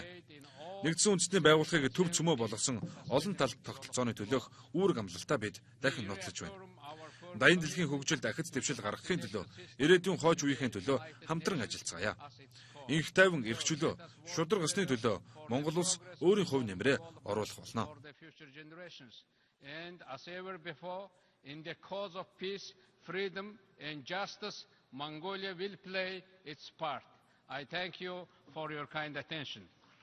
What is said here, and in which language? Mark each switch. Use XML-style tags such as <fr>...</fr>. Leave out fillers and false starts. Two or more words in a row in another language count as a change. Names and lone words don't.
<mn>Нэгдсэн үндэсний байгууллагыг төв цөмөө болгосон олон талт тогтолцооны төлөөх үүрэг амлалтаа бид дахин нотлож байна. Даян дэлхийн хөгжилд ахиц дэвшил гаргахын төлөө, ирээдүйн хойч үеийн төлөө хамтран ажиллацгаая. Энх тайван эрх чөлөө, шударга ёсны төлөө Монгол улс өөрийн хувь нэмрээ оруулах болно.</mn> <en>And as ever before, in the cause of peace, freedom and justice, Mongolia will play its part. I thank you for your kind attention.</en>